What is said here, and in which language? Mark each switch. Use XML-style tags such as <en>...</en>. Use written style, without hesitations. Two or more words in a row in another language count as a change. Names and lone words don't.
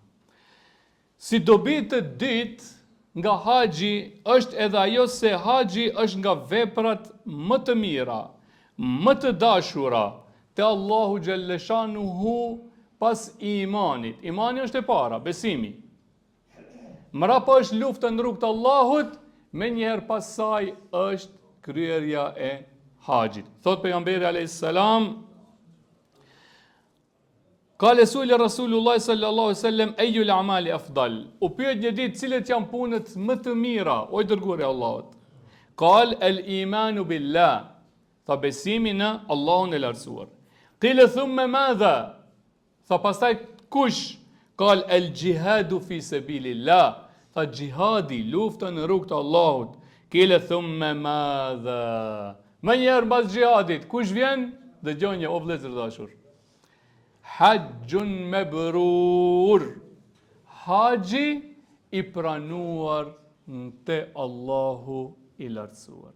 <sq>Si dobi të ditë nga haxhi është edhe ajo se haxhi është nga veprat më të mira, më të dashura te Allahu xhalleshanuhu pas imanit. Imani është e para, besimi. Mrapa është lufta në rrugt të Allahut, me njëherë pas saj është kryerja e haxhit. Thot pejgamberi</sq> <ar>عليه السلام, قال سئل رسول الله صلى الله عليه وسلم أي الأعمال أفضل.</ar> <sq>U pyet një ditë cilat janë punët më të mira, o i dërguari i Allahut.</sq> <ar>قال الإيمان بالله.</ar> <sq>Tha besimi në Allahun e lartësuar.</sq> <ar>قيل ثم ماذا?</ar> <sq>Tha pastaj kush?</sq> <ar>قال الجهاد في سبيل الله.</ar> <sq>Tha jihadi, lufta në rrugt të Allahut.</sq> <ar>قيل ثم ماذا?</ar> <sq>Më njëherë pas jihadit, kush vjen? Dëgjoni o vëllezër dashur.</sq> <ar>حج مبرور,</ar> <sq>haxhi i pranuar te Allahu i lartësuar.</sq>